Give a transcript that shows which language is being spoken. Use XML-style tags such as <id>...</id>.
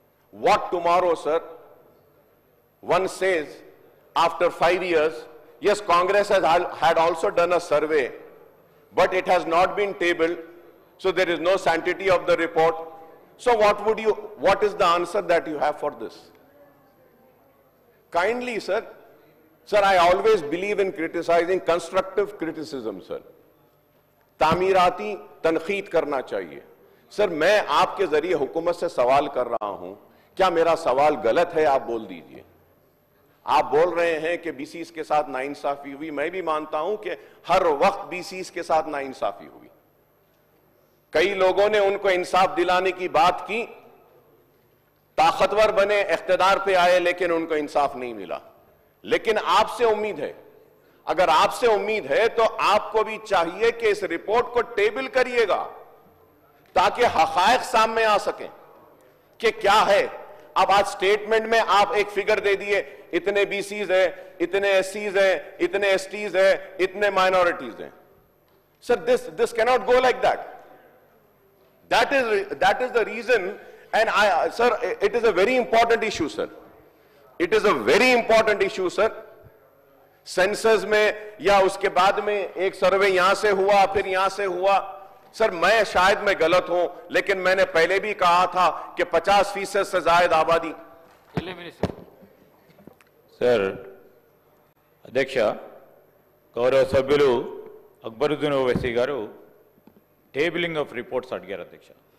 <en>What tomorrow, sir? One says, after 5 years, yes, Congress had also done a survey, but it has not been tabled, so there is no sanctity of the report. So what is the answer that you have for this? Kindly, sir, I always believe in criticizing, constructive criticism, sir.</en> <hi>तामीराती तनखीद करना चाहिए. Sir, मैं आपके जरिए हुकूमत से सवाल कर रहा हूं, क्या मेरा सवाल गलत है? आप बोल दीजिए. आप बोल रहे हैं कि बीसीस के साथ नाइंसाफी हुई. मैं भी मानता हूं कि हर वक्त बीसीस के साथ नाइंसाफी हुई. कई लोगों ने उनको इंसाफ दिलाने की बात की, ताकतवर बने, इख्तिदार पे आए, लेकिन उनको इंसाफ नहीं मिला. लेकिन आपसे उम्मीद है, अगर आपसे उम्मीद है तो आपको भी चाहिए कि इस रिपोर्ट को टेबल करिएगा ताकि हकायक सामने आ सकें कि क्या है. अब आज स्टेटमेंट में आप एक फिगर दे दिए, इतने बीसीज है, इतने एससीज है, इतने एसटीज है, इतने माइनॉरिटीज हैं.</hi> <en>Sir, this cannot go like that. That is the reason, and sir, it is a very important issue, sir. It is a very important issue, sir.</en> <hi>Census में या उसके बाद में एक सर्वे यहां से हुआ, फिर यहां से हुआ. सर, मैं शायद मैं गलत हूं, लेकिन मैंने पहले भी कहा था कि 50% से ज्यादा आबादी. सर, अध्यक्ष, गौरव सभ्युలు अकबरुद्दीन ओवैसी गारू tabling of reports adgaru adhyaksha.</hi>